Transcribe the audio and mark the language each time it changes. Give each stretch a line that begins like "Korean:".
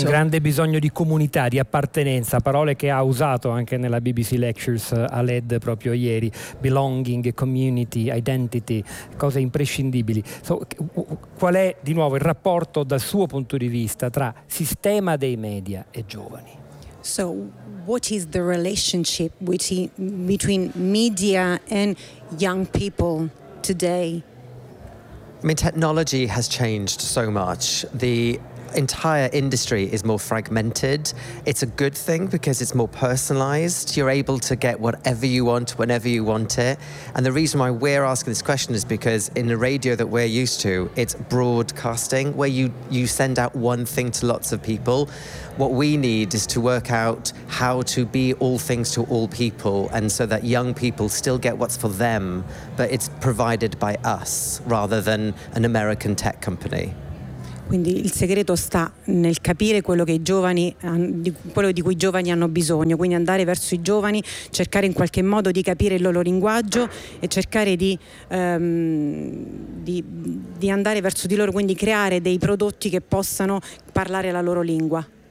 Italian: È un grande bisogno di comunità, di appartenenza, parole che ha usato anche nella BBC Lectures a LED proprio ieri:
English: belonging, community, identity,
Italian: cose imprescindibili. So, qual è di nuovo il rapporto dal suo punto di vista tra sistema dei media e giovani?
English: So, what is the relationship between media and young people today? I mean, technology has changed so much. The entire industry is more fragmented. It's a good thing because it's more personalized. You're able to get whatever you want whenever you want it. And the reason why we're asking this question is because in the radio that we're used to, it's broadcasting, where you send out one thing to lots of people. What we need is to work out how to be all things to all people, and so that young people still get what's for them, but it's provided by us rather than an American tech company.
Italian: Quindi il segreto sta nel capire quello di cui i giovani hanno bisogno, quindi andare verso i giovani, cercare in qualche modo di capire il loro linguaggio e cercare di andare verso di loro, quindi creare dei prodotti che possano parlare la loro lingua.